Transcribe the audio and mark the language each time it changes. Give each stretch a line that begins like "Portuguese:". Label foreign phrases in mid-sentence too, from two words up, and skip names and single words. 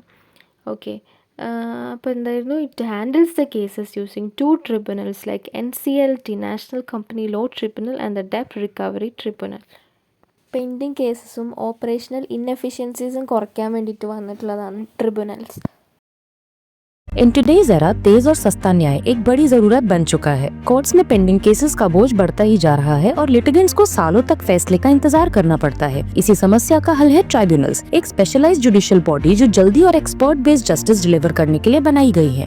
English: ഓക്കെ,
Malayalam: അപ്പോൾ എന്തായിരുന്നു,
English: it handles the cases using 2 tribunals like NCLT, National Company Law Tribunal and the debt recovery tribunal. pending casesum operational inefficienciesum
Malayalam: കുറയ്ക്കാൻ വേണ്ടിയിട്ട് വന്നിട്ടുള്ളതാണ് ട്രിബ്യൂണൽസ്.
English: in today's era
Hindi: तेज और सस्ता न्याय एक बड़ी जरूरत बन चुका है. कोर्ट्स में
English: pending cases
Hindi: का बोझ बढ़ता ही जा रहा है और लिटिगेंट्स को सालों तक फैसले का इंतजार करना पड़ता है. इसी समस्या का हल है ट्राइब्यूनल्स, एक
English: specialized judicial body
Hindi: जो जल्दी और
English: expert based justice deliver
Hindi: करने के लिए बनाई गई है.